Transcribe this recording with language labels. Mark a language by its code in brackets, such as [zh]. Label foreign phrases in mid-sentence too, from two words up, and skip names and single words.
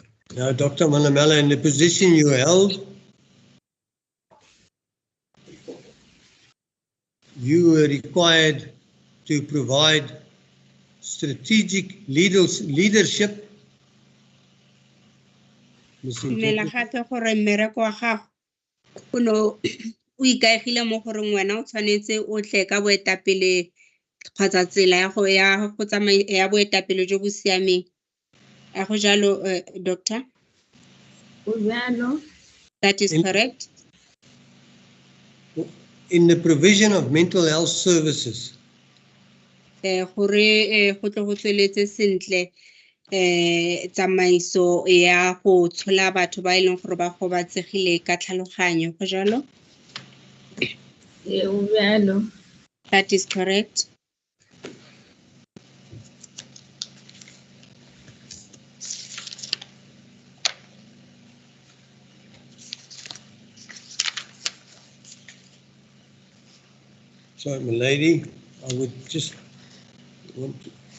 [en] Now, Dr. Manamela, in the position you held, you were required to provide strategic leadership. [tn] Dumela gape gore mmereko wa gago o ne o ikaegile mo goreng wena o tshwanetse o tle ka boetapele kgotsa tsela ya go tsamaya ya boetapele jo bo siameng. A go jalo, [en] doctor? That is correct. In the provision of mental health services, [tn] Gore go tle go tsweletse sentle tsamaiso ya go tshola batho ba e leng gore ba gobatsegile ka tlhaloganyo, go jalo? [en] That is correct. so, my lady, I would just want to.